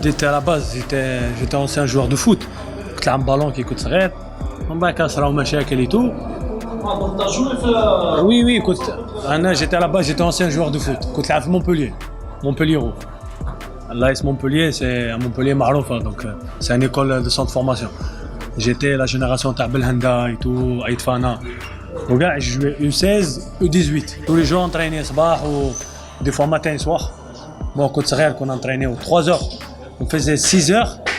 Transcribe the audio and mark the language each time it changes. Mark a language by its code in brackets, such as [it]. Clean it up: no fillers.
[fr] À la base, j'étais ancien joueur de foot. [ar] كنت لعب بالون كي كنت صغير، ومن بعد كان صراو مشاكل [fr] et tout. Oui, j'étais à la base, j'étais ancien joueur de foot. [ar] كنت لعب في Montpellier. [fr] l'AS Montpellier, c'est à Montpellier معروف, donc c'est une école de centre de formation. J'étais la génération تاع بالهندا et tout, Aït Fana. وكاع je jouais U16, U18. Tous les jours entraîné صباح ou des fois matin et soir. Bon, quand صغير كنا entraîné 3 heures. On faisait 6 heures.